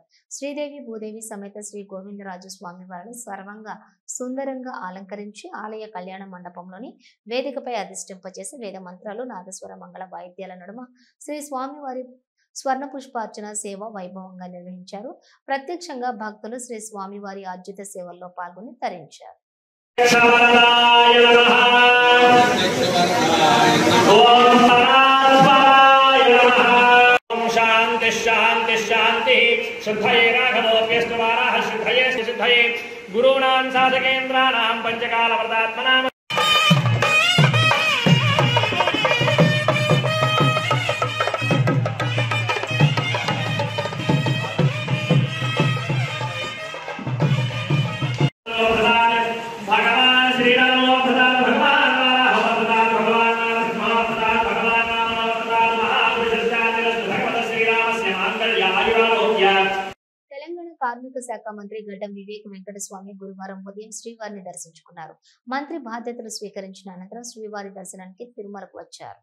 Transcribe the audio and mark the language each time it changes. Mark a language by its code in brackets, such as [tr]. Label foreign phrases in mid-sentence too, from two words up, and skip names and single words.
[te] శ్రీదేవి భూదేవి సమేత శ్రీ గోవిందరాజు స్వామి వారిని సర్వంగా సుందరంగా అలంకరించి ఆలయ కళ్యాణ మండపంలోని వేదికపై అధిష్టింపచేసి వేద మంత్రాలు నాదస్వర మంగళ వాయిద్యాల నడుమ శ్రీ స్వామివారి స్వర్ణ పుష్పార్చన సేవ వైభవంగా నిర్వహించారు. ప్రత్యక్షంగా భక్తులు శ్రీ స్వామివారి అద్భుత సేవల్లో పాల్గొని తరించారు. [sa] शांति शांति शांति शुद्धये राघवोऽप्यस्तवाराः शुद्धये शुद्धये गुरूणां साधकेन्द्राणां पंचकालव्रतात्मनां भगवान श्री राम भगवान [te] తెలంగాణ కార్మిక శాఖ మంత్రి గడ్డం వివేక్ వెంకటస్వామి గురువారం ఉదయం శ్రీవారిని దర్శించుకున్నారు. మంత్రి బాధ్యతలు స్వీకరించిన అనంతరం శ్రీవారి దర్శనానికి తిరుమలకు వచ్చారు.